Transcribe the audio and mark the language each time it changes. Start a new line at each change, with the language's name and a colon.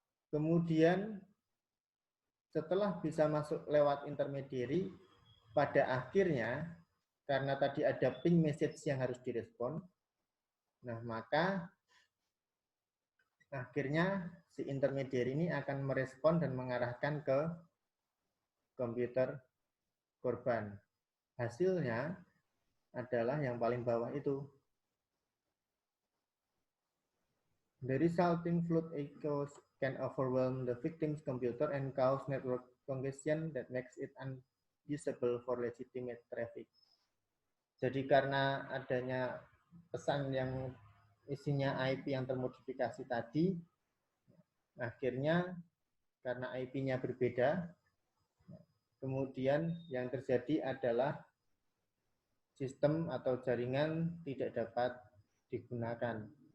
Indonesian: Kemudian setelah bisa masuk lewat intermediary, pada akhirnya karena tadi ada ping message yang harus direspon, nah maka akhirnya si intermediary ini akan merespon dan mengarahkan ke komputer korban. Hasilnya adalah yang paling bawah itu.
English: The resulting flood echoes can overwhelm the victim's computer and cause network congestion that makes it unusable for legitimate traffic.
Indonesian: Jadi karena adanya pesan yang isinya IP yang termodifikasi tadi, akhirnya karena IP-nya berbeda, kemudian yang terjadi adalah sistem atau jaringan tidak dapat digunakan.